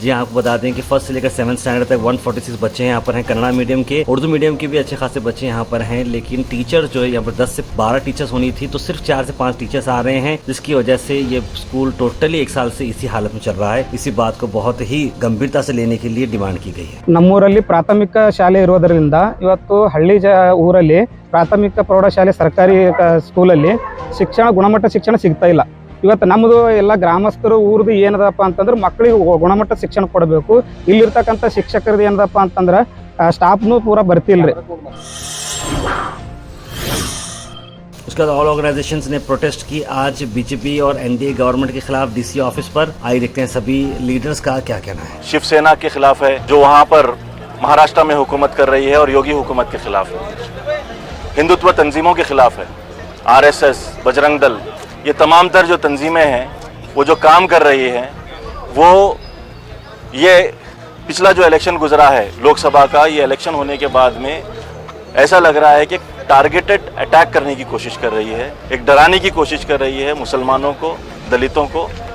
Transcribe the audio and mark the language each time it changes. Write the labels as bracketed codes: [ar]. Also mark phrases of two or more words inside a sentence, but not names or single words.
[hi] जी आपको बता दें कि फर्स्ट से लेकर 7th स्टैंडर्ड तक 146 बच्चे यहाँ पर हैं, कन्नड़ा मीडियम के, उर्दू मीडियम के भी अच्छे खासे बच्चे यहाँ पर हैं, लेकिन टीचर जो है यहाँ पर 10 से 12 टीचर्स होनी थी तो सिर्फ 4 से 5 टीचर्स आ रहे हैं, जिसकी वजह से ये स्कूल टोटली 1 साल से इसी हालत में चल रहा है। इसी बात को बहुत ही गंभीरता से लेने के लिए डिमांड की गई है। [kn] ನಮ್ಮೂರಲ್ಲಿ ಪ್ರಾಥಮಿಕ ಶಾಲೆ ಇರೋದರಿಂದ ಇವತ್ತು ಹಳ್ಳಿ ಊರಲ್ಲಿ ಪ್ರಾಥಮಿಕ ಪ್ರೌಢಶಾಲೆ ಸರ್ಕಾರಿ ಸ್ಕೂಲಲ್ಲಿ ಗುಣಮಟ್ಟ ಶಿಕ್ಷಣ ಸಿಗ್ತಾ ಇಲ್ಲ। ಇವತ್ತು ನಮ್ಮದು ಎಲ್ಲ ಗ್ರಾಮಸ್ಥರು ಊರದು ಏನದಪ್ಪ ಅಂತಂದ್ರೆ ಮಕ್ಕಳಿಗೆ ಗುಣಮಟ್ಟ ಶಿಕ್ಷಣ ಕೊಡಬೇಕು, ಇಲ್ಲಿರ್ತಕ್ಕಂಥ ಶಿಕ್ಷಕರದು ಏನದಪ್ಪ ಅಂತಂದ್ರೆ ಸ್ಟಾಫ್ನು ಪೂರಾ ಬರ್ತಿಲ್ರಿ। [hi] उसके बाद [en] all organisations [hi] ने प्रोटेस्ट की आज बीजेपी और एनडीए गवर्नमेंट के खिलाफ डीसी ऑफिस पर। आइए देखते हैं सभी लीडर्स का क्या कहना है। शिवसेना के खिलाफ है जो वहाँ पर महाराष्ट्र में हुकूमत कर रही है और योगी हुकूमत के खिलाफ है, हिंदुत्व तंजीमों के खिलाफ है, आरएसएस, बजरंग दल, ये तमाम तर जो तंजीमें हैं वो जो काम कर रही हैं, वो ये पिछला जो इलेक्शन गुजरा है लोकसभा का, ये इलेक्शन होने के बाद में ऐसा लग रहा है कि [en] targeted attack [hi] करने की कोशिश कर रही है, एक डराने की कोशिश कर रही है मुसलमानों को, दलितों को।